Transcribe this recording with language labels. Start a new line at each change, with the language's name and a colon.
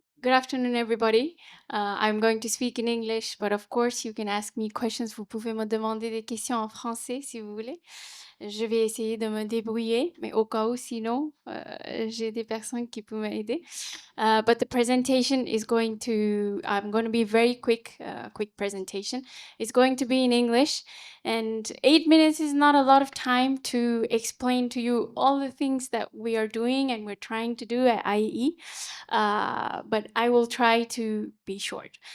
English: Good afternoon, everybody. I'm going to speak in English, but of course, you can ask me questions.
French: Vous pouvez me demander des questions en français si vous voulez. Je vais essayer de me débrouiller, mais au cas où, sinon, j'ai des personnes qui peuvent m'aider.
English: But the presentation is I'm going to be very quick presentation. It's going to be in English, and 8 minutes is not a lot of time to explain to you all the things that we are doing and we're trying to do at IEE, but I will try to be short.